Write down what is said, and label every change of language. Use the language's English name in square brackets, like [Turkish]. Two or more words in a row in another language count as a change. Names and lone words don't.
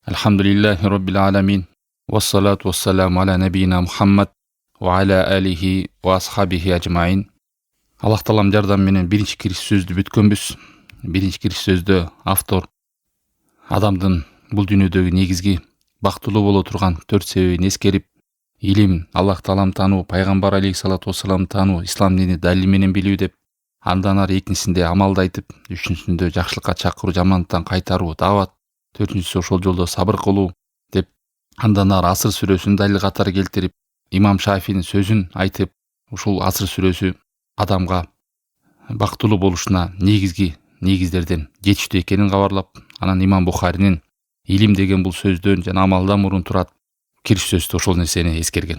[Arabic] الحمد لله رب العالمين والصلاة والسلام على نبينا محمد وعلى آله وأصحابه أجمعين. [Kyrgyz] Аллах Таалам жардам менен биринчи кириш сөздү бүткөнбүз. Биринчи кириш сөздө автор адамдын бул дүйнөдөгү негизги бактылуу боло турган 4 себебин эскерип, илим, Аллах Таалам таануу, пайгамбар алейхиссалату вассалам таануу, ислам дини далил менен билүү деп, андан ары экинчисинде амалды айтып, үчүнчүсүндө жакшылыкка чакыруу, жамандыктан кайтаруу, дават, төртүнчүсү ошол жолдо сабыр кылуу деп, андан ары Асыр сүрөсүн далил катары келтирип, Имам Шафинин сөзүн айтып, ушул Асыр сүрөсү адамга бактылуу болушуна негиздерден жетиштүү экенин кабарлап, анан Имам Бухаринин илим деген бул сөздөн жана амалдан мурун турат кириш сөздө ошол нерсени эскерген.